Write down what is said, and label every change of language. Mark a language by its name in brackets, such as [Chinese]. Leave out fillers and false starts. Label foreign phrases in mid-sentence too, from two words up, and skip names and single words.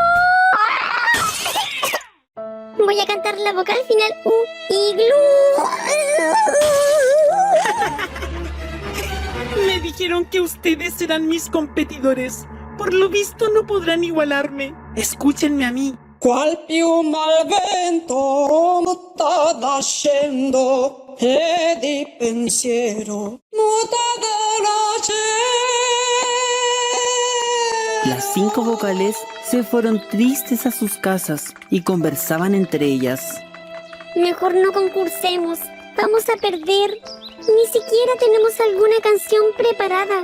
[Spanish] Voy a cantar la vocal final U. Iglú. Me dijeron que ustedes serán mis competidores. Por lo visto no podrán igualarme. Escúchenme a mí. [Italian] Qual piuma al vento mutata scendo e di pensiero mutata la [Spanish] Las 5 vocales se fueron tristes a sus casas y conversaban entre ellas. Mejor no concursemos. Vamos a perder. Ni siquiera tenemos alguna canción preparada.